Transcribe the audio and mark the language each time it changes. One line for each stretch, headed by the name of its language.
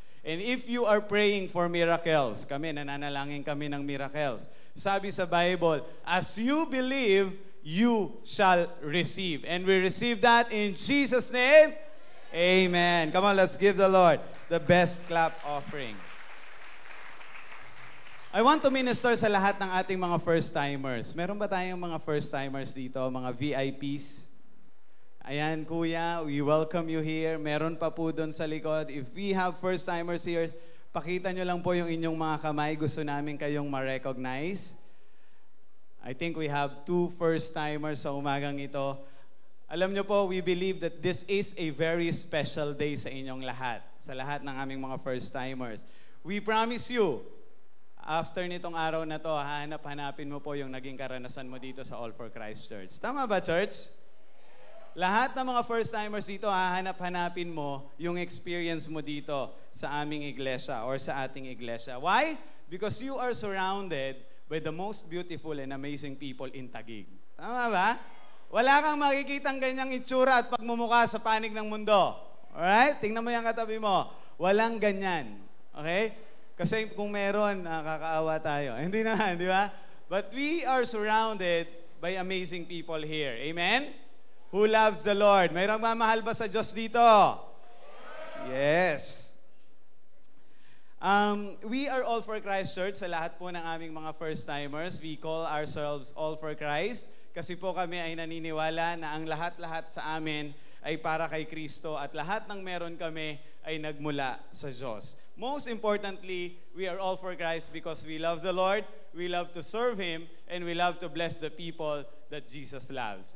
English: And if you are praying for miracles,
Filipino: kami, nananalangin kami ng miracles. Sabi sa Bible,
English: as you believe, you shall receive. And we receive that in Jesus' name. Amen. Come on, let's give the Lord the best clap offering. I want to minister sa lahat ng ating mga first-timers.
Filipino: Meron ba tayong mga first-timers dito, mga VIPs? Ayan, kuya,
English: we welcome you here.
Filipino: Meron pa po doon sa likod.
English: If we have first-timers here,
Filipino: pakita nyo lang po yung inyong mga kamay. Gusto namin kayong ma-recognize.
English: I think we have 2 first-timers
Filipino: sa umagang ito. Alam nyo po,
English: we believe that this is a very special day
Filipino: sa inyong lahat. Sa lahat ng aming mga first-timers.
English: We promise you,
Filipino: after nitong araw na to, hahanap-hanapin mo po yung naging karanasan mo dito sa All for Christ Church. Tama ba, church? Lahat ng mga first-timers dito, hahanap-hanapin mo yung experience mo dito sa aming iglesia or sa ating iglesia.
English: Why? Because you are surrounded by the most beautiful and amazing people in Taguig.
Filipino: Tama ba? Wala kang makikitang ganyang itsura at pagmumukha sa panig ng mundo. Alright? Tingnan mo yung katabi mo. Walang ganyan. Okay? Kasi kung meron, nakakaawa tayo. Hindi naman, di ba?
English: But we are surrounded by amazing people here. Amen? Who loves the Lord?
Filipino: Mayroong mamahal ba sa Diyos dito?
English: Yes. We are All for Christ Church.
Filipino: Sa lahat po ng aming mga first-timers,
English: we call ourselves All for Christ.
Filipino: Kasi po kami ay naniniwala na ang lahat-lahat sa amin ay para kay Kristo at lahat ng meron kami ay nagmula sa Diyos.
English: Most importantly, we are all for Christ because we love the Lord, we love to serve Him, and we love to bless the people that Jesus loves.